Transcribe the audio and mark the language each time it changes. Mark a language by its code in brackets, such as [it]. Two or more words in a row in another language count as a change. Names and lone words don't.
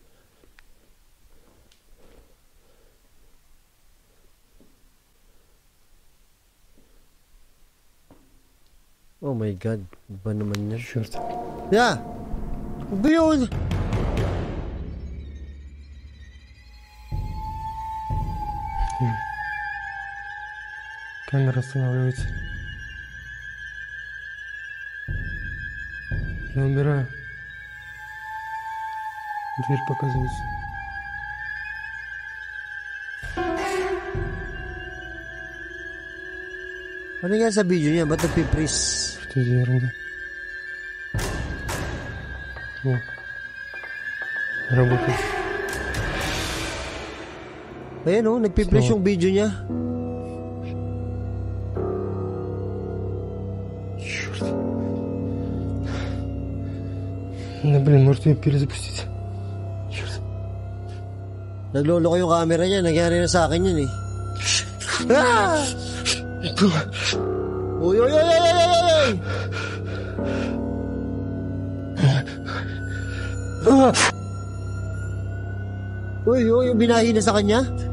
[en] Oh my God, [tl] ba naman yan? [ru] Черт. [en] Yeah! [tl] Ba yun? [ru] Камера останавливается. Я умираю. Дверь показывается. [tl] Ano nga sa video niya? Ba't nagpipris? [ru] Что за ерунда? О, работает. [tl] Ayan o, nagpipris yung video niya. [ru] Черт. Да блин, может ее перезапустить? Черт. [tl] Naglolo ko yung camera niya. Nangyari na sa akin yun eh. Ah! Uy! Uy, yung binahi na sa kanya?